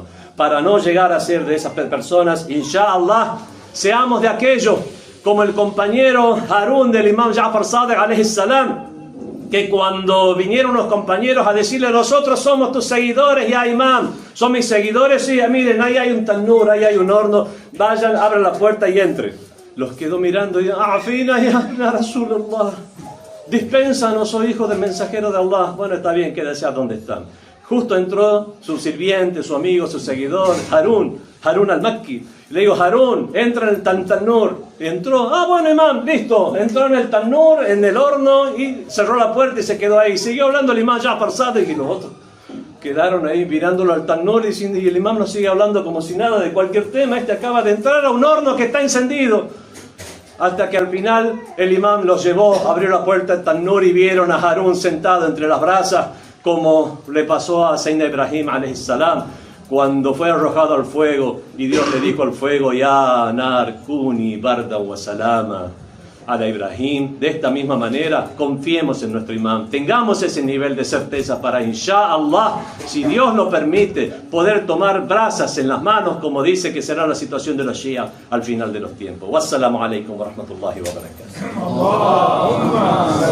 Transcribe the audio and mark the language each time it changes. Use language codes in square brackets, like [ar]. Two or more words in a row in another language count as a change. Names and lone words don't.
[es] Para no llegar a ser de esas personas, inshallah, seamos de aquellos como el compañero Harún del Imam Ja'far Sadiq [ar] عليه السلام, [es] que cuando vinieron los compañeros a decirle: nosotros somos tus seguidores, [ar] يا إمام, [es] son mis seguidores, sí, miren, ahí hay un tanur, ahí hay un horno, vayan, abran la puerta y entren. Los quedó mirando y dijo: [ar] عافنا يا رسول الله, dispénsanos, [es] oh hijo del mensajero de Allah. Bueno, está bien, quédese a donde están. Justo entró su sirviente, su amigo, su seguidor, Harún al-Makki. Le digo: Harún, entra en el tanur. Y entró: bueno, imam, listo. Entró en el tanur, en el horno, y cerró la puerta y se quedó ahí. Siguió hablando el imam Ja'far Sadiq y los otros quedaron ahí mirándolo al tanur y el imam nos sigue hablando como si nada de cualquier tema. Este acaba de entrar a un horno que está encendido. Hasta que al final el imam los llevó, abrió la puerta del tanur y vieron a Harún sentado entre las brasas, como le pasó a Sayyidina Ibrahim [ar] عليه السلام [es] cuando fue arrojado al fuego y Dios le dijo al fuego: [ar] يا نار كوني بردا وسلاما على إبراهيم. [es] De esta misma manera, confiemos en nuestro imam. Tengamos ese nivel de certeza para, inshallah, si Dios lo permite, poder tomar brasas en las manos, como dice que será la situación de los Shia al final de los tiempos. [ar] والسلام عليكم ورحمة الله وبركاته.